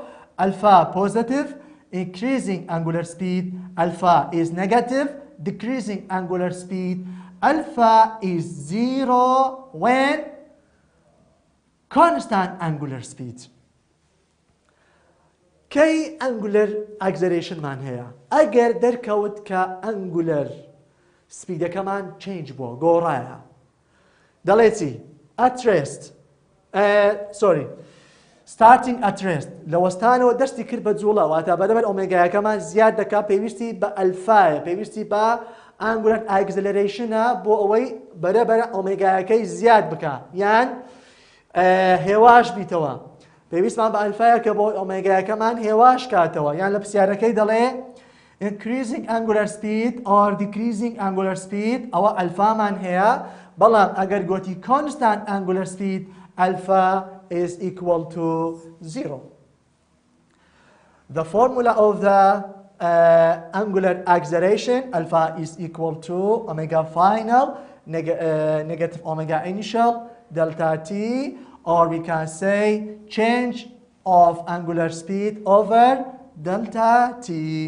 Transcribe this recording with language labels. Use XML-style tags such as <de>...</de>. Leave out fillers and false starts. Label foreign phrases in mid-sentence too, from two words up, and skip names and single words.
<en>Alpha positive, increasing angular speed. Alpha is negative, decreasing angular speed. Alpha is 0 when constant angular speed.</en> <ckb>کی</ckb> <en>angular acceleration</en> <ckb>من هەیە ئەگەر دەرکەوت کە angular سپیدەکەمان change بووە گۆڕایە دەڵێ چی</ckb> <en>at rest starting at rest</en> <ckb>لە وەستانەوە دەستی کرد بە جوڵە واتە بەرەبەر ئۆمێگایەکەمان زیاد دەکات پێویستی بە ئەلفایە پێویستی بە</ckb> <en>angular acceleration</en> <ckb>بۆ ئەوەی بەرەبەر ئۆمێگایەکەی زیاد بکات یان هێواش بیتەوە پێویستمان بە ئەلفایە کە بۆ ئۆمێگایەکەمان هێواش کاتەوە یان لە پرسیارەکەی دەڵێ</ckb> <en>increasing angular speed or decreasing angular speed</en> <ckb>ئەوە ئەلفامان هەیە بەڵام ئەگەر گوتی</ckb> <en>constant angular speed alpha is equal to 0. The formula of the angular acceleration, alpha is equal to omega final, negative omega initial, delta t, or we can say change of angular speed over delta t.</en>